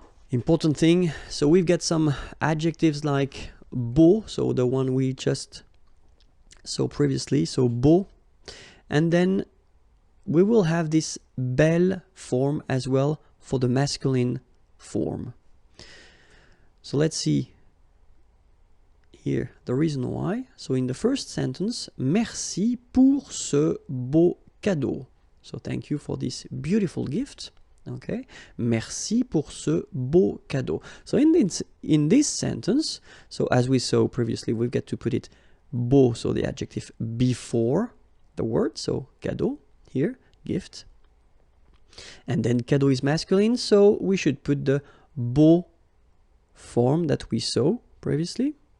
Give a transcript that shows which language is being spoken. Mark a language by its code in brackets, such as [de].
[en] Important thing, so we've got some adjectives like beau, so the one we just saw previously, so beau, and then we will have this belle form as well for the masculine form. So let's see here the reason why. So in the first sentence, [fr] merci pour ce beau cadeau. [en] So thank you for this beautiful gift. Okay, [fr] merci pour ce beau cadeau. [en] So in this sentence, so as we saw previously, we've got to put it beau, so the adjective before the word, so cadeau here, gift. And then cadeau is masculine, so we should put the beau form that we saw previously.